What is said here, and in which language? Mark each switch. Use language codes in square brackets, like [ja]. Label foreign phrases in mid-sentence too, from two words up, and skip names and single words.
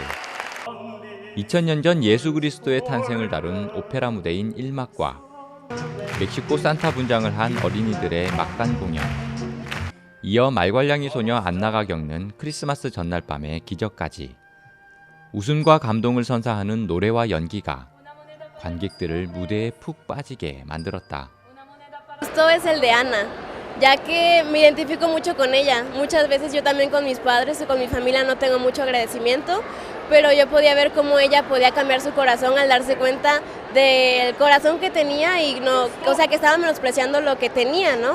[ko] 2000년 전 예수 그리스도의 탄생을 다룬 오페라 무대인 1막과 멕시코 산타 분장을 한 어린이들의 막간 공연. 이어 말괄량이 소녀 안나가 겪는 크리스마스 전날 밤의 기적까지. 웃음과 감동을 선사하는 노래와 연기가 관객들을 무대에 푹 빠지게 만들었다. [es] Esto es el de Ana, ya que me identifico mucho con ella. Muchas veces yo también con mis padres o con mi familia no tengo mucho agradecimiento, pero yo podía ver cómo ella podía cambiar su corazón al darse cuenta del corazón que tenía y no, o sea, que estaba menospreciando lo que tenía, ¿no?